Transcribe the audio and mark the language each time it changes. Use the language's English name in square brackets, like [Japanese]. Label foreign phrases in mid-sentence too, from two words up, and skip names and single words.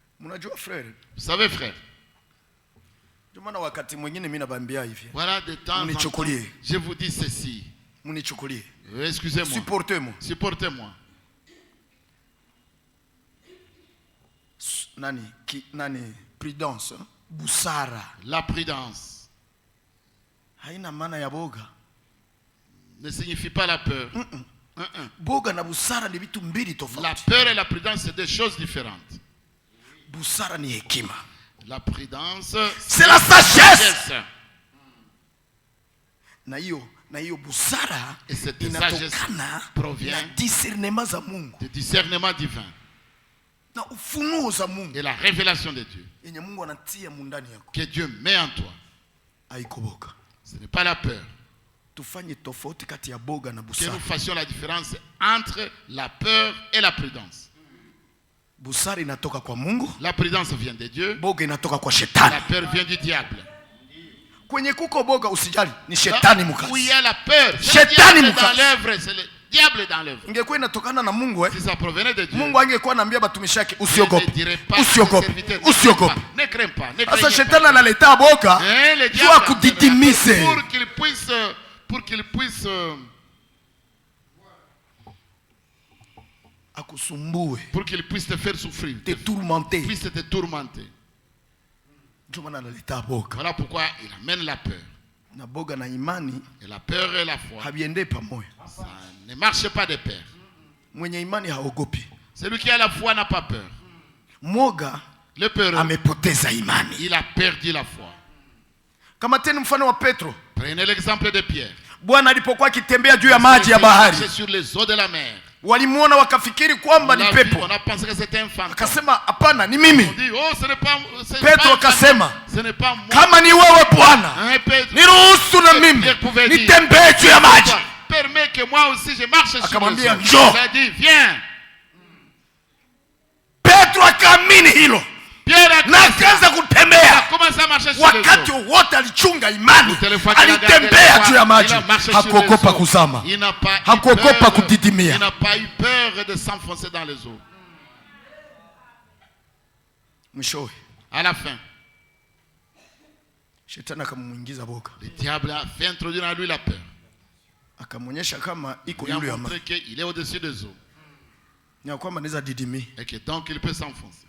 [French] Vous savez, frère, voilà de temps en temps, je vous dis ceci. Excusez-moi. Supportez-moi. Supportez-moi. [Swahili] Nani prudence, busara. [French] La prudence [Swahili] Haina maana ya boga. [French] Ne signifie pas la peur. [Swahili] Boga na busara ni vitu mbili tofauti. [French] La peur et la prudence, c'est des choses différentes. [Swahili] Busara ni hekima. [French] La prudence, c'est la sagesse. [Swahili] Na hiyo busara inatokana provient discernement za Mungu. [French] Du discernement divin. [Swahili] Na ufunuo za Mungu. [French] Et la révélation de Dieu. [Swahili] Yenye Mungu anatia mundani yako. [French] Que Dieu met en toi. [Swahili] Haiko boga. [French] Ce n'est pas la peur. [Swahili] Tufanye tofauti kati ya boga na [French] Que [Swahili] busara. [French] nous fassions la différence entre la peur et la prudence. [Swahili] Busara inatoka kwa Mungu. [French] La prudence vient de Dieu. [Swahili] Boga inatoka kwa shetani. [French] La peur vient du diable. [Swahili] Kwenye kuko boga usijali, ni shetani mukasi. [French] Où il y a la peur, [Swahili] shetani mukasi [French] dans l'œuvre, c'est le diable dans l'œuvre. [Swahili] Ingekuwa inatokana na Mungu [French] Si ça provenait de Dieu, [Swahili] Mungu angekuwa anaambia batumishi yake usiogope. Usiogope. Usiogope. [French] Ne crains pas. [Swahili] Sasa shetani analeta boga [French] pour [Swahili] akudidimize. [French] Pour qu'il puisse [Swahili] akusumbue. [French] Pour qu'il puisse te faire souffrir. Te tourmenter. Puisse te tourmenter. Voilà pourquoi il amène la peur. Et la peur et la foi, ça ne marche pas de pair. Celui qui a la foi n'a pas peur. Le peureux, il a perdu la foi. Prenez l'exemple de Pierre. Il marchait sur les eaux de la mer. [Swahili] Walimuona wakafikiri kwamba ni pepo. Akasema hapana, ni mimi. Petro akasema kama ni wewe Bwana, niruhusu na mimi nitembee juu ya maji. Akamwambia njoo. Petro akaamini hilo na akaanza kutembea. Wakati wote alichunga imani, alitembea juu ya maji, hakuogopa kuzama, hakuogopa kudidimia. [French] Il n'a pas eu peur de s'enfoncer dans les eaux. À la fin, le diable a fait introduire en lui la peur. Il a montré qu'il est au-dessus des eaux. Et que donc il peut s'enfoncer.